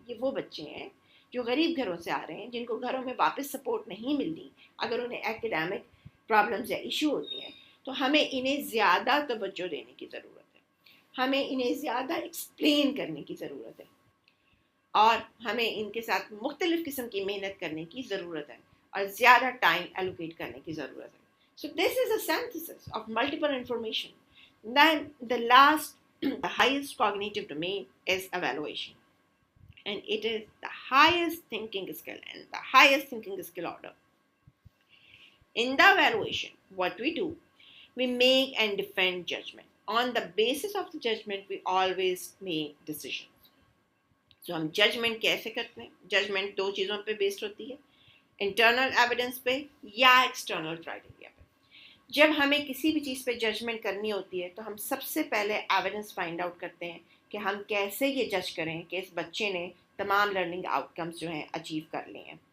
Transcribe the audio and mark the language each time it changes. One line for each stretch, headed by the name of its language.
Urdu: یہ وہ بچے ہیں جو غریب گھروں سے آ رہے ہیں، جن کو گھروں میں واپس سپورٹ نہیں ملتی اگر انہیں ایکڈیمک پرابلمز یا ایشو ہوتی ہیں. تو ہمیں انہیں زیادہ توجہ دینے کی ضرورت ہے، ہمیں انہیں زیادہ ایکسپلین کرنے کی ضرورت ہے، اور ہمیں ان کے ساتھ مختلف قسم کی محنت کرنے کی ضرورت ہے اور زیادہ ٹائم ایلوکیٹ کرنے کی ضرورت ہے.
English: So this is a synthesis of multiple information. Then the last, the highest cognitive domain is evaluation. And it is the highest thinking skill and the highest thinking skill order. In the evaluation, what we do, we make and defend judgment. On the basis of the judgment, we always make decisions.
Urdu: So ہم judgment کیسے کرتے ہیں؟ Judgment دو چیزوں پہ based ہوتی ہے، internal evidence پہ یا ایکسٹرنل کرائٹیریا پہ. جب ہمیں کسی بھی چیز پہ ججمنٹ کرنی ہوتی ہے تو ہم سب سے پہلے ایویڈنس فائنڈ آؤٹ کرتے ہیں کہ ہم کیسے یہ جج کریں کہ اس بچے نے تمام لرننگ آؤٹ کمس جو ہیں اچیو کر لیے ہیں.